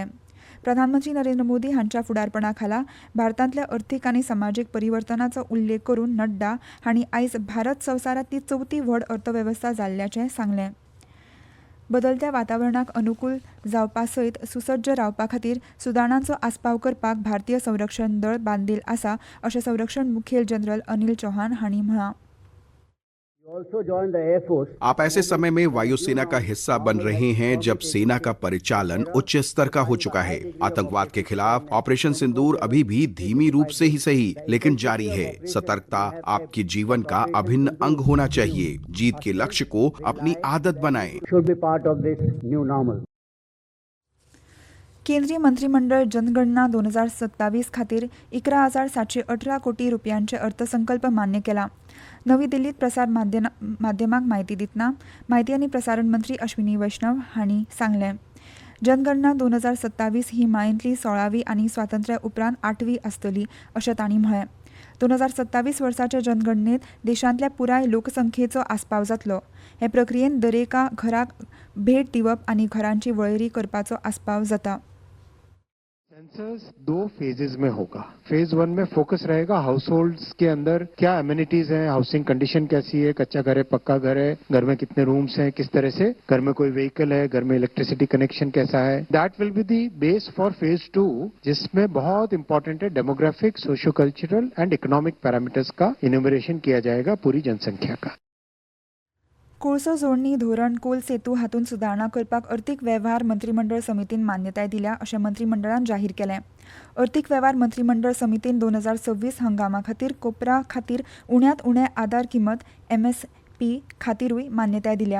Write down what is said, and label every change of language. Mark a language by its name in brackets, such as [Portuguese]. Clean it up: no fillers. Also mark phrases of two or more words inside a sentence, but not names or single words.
[Konkani] प्रधानमंत्री नरेंद्र मोदी हांच्या फुडारपणा खाला भारतांतल्या अर्थीक आनी समाजीक परिवर्तनाचो उल्लेख करून नड्डा हांणी आयज भारत संवसारांतली 4थी व्हड अर्थवेवस्था जाल्ल्याचें सांगलें. बदलत्या वातावरणाक अनुकूल जावपा सयत सुसज्ज रावपा खातीर सुदारणांचो आस्पाव करपाक भारतीय संरक्षण दळ बांदील आसा अशें संरक्षण मुखेल जनरल अनिल चौहान हांणी म्हळां. [Hindi] आप ऐसे समय में वायुसेना का हिस्सा बन रहे हैं जब सेना का परिचालन उच्च स्तर का हो चुका है. आतंकवाद के खिलाफ ऑपरेशन सिंदूर अभी भी धीमी रूप से ही सही लेकिन जारी है. सतर्कता आपके जीवन का अभिन्न अंग होना चाहिए. जीत के लक्ष्य को अपनी आदत बनाएं. [Konkani] केंद्रीय मंत्रिमंडळ जनगणना 2027 खातीर 11,718 कोटी रुपयांचे अर्थसंकल्प मान्य केला. नवी दिल्लीत प्रसार माध्यमांक म्हायती दितना म्हायती आनी प्रसारण मंत्री अश्विनी वैष्णव हांणी सांगलें. जनगणना 2027 ही मायेंतली 16वी आनी स्वातंत्र्या उपरांत 8वी आसतली अशें तांणी म्हळें. 2027 वर्साच्या जनगणनेत देशांतल्या पुराय लोकसंख्येचो आस्पाव जातलो. हे प्रक्रियेंत दरेका घराक भेट दिवप आनी घरांची वळेरी करपाचो आस्पाव जाता. [Hindi] सेंसस 2 फेजेस में होगा. फेज 1 में फोकस रहेगा हाउस होल्ड्स के अंदर क्या एमिनिटीज हैं, [English] housing condition [Hindi] कैसी है, कच्चा घर है, पक्का घर है, घर में कितने रूम्स हैं, किस तरह से घर में कोई व्हीकल है, घर में [English] electricity connection [Hindi] कैसा है. [English] that will be the base for phase 2, [Hindi] जिसमें बहुत इंपॉर्टेंट है [English] demographic, socio cultural and economic parameters [Hindi] का इन्यूमरेशन किया जाएगा पूरी जनसंख्या का. [Konkani] कोळसो जोडणी धोरण कोल सेतू हातूंत सुदारणा करपाक अर्थीक वेव्हार मंत्रिमंडळ समितीन मान्यताय दिल्या अशें मंत्रिमंडळान जाहीर केलें. अर्थीक वेव्हार मंत्रिमंडळ समितीन 2026 हंगामा खातीर कोपरा खातीर उण्यांत उणें आदार किंमत MSP खातीरूय मान्यताय दिल्या.